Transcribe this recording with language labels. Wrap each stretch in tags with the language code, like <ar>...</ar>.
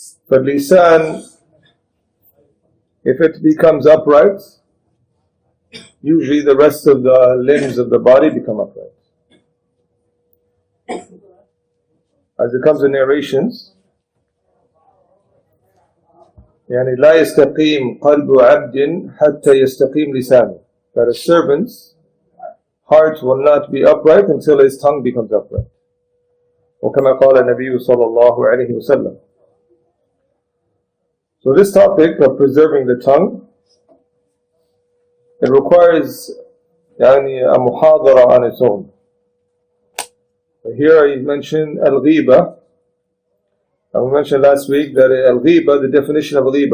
<en>But lisan, if it becomes upright, usually the rest of the limbs of the body become upright. As it comes in narrations,</en> <ar>يعني لا يستقيم قلب عبد حتى يستقيم لسانه,</ar> <en>that a servant's heart will not be upright until his tongue becomes upright.</en> <ar>وكما قال النبي صلى الله عليه وسلم.</ar> <en>So this topic of preserving the tongue, it requires يعني a muhadara on its own. Here I mentioned al-ghiba. And we mentioned last week that al-ghiba, the definition of ghiba.</en>